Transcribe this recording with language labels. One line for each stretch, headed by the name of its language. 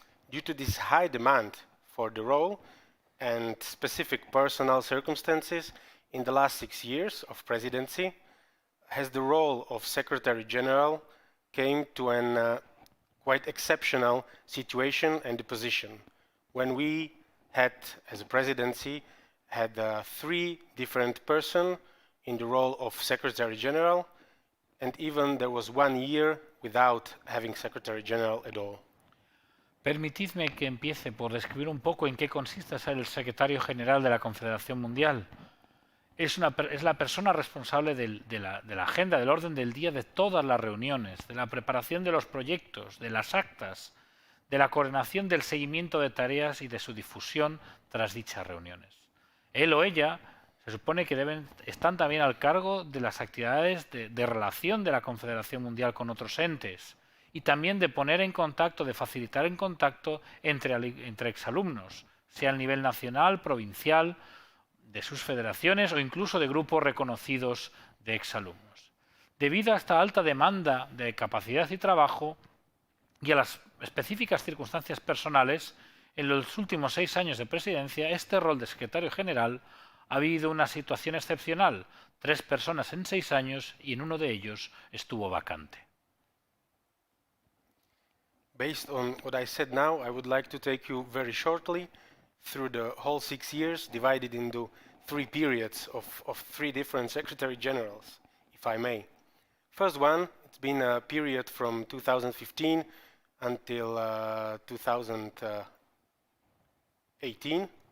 English: Due to this high demand for the role and specific personal circumstances in the last 6 years of presidency, has the role of Secretary General came to an quite exceptional situation and the position when we had, as a presidency, had 3 different persons in the role of Secretary General, and even there was 1 year without having Secretary General at all.
Spanish: Permitidme que empiece por describir un poco en qué consiste ser el secretario general de la Confederación Mundial. Es la persona responsable de la agenda, del orden del día de todas las reuniones, de la preparación de los proyectos, de las actas, de la coordinación del seguimiento de tareas y de su difusión tras dichas reuniones. Él o ella se supone que están también al cargo de las actividades de relación de la Confederación Mundial con otros entes y también de poner en contacto, de facilitar en contacto entre exalumnos, sea a nivel nacional, provincial, de sus federaciones o incluso de grupos reconocidos de exalumnos. Debido a esta alta demanda de capacidad y trabajo y a las específicas circunstancias personales, en los últimos 6 años de presidencia, este rol de secretario general ha habido una situación excepcional, 3 personas en 6 años y en uno de ellos estuvo vacante.
English: Based on what I said now, I would like to take you very shortly through the whole 6 years, divided into 3 periods of 3 different Secretary Generals, if I may. First one, it's been a period from 2015 until 2018.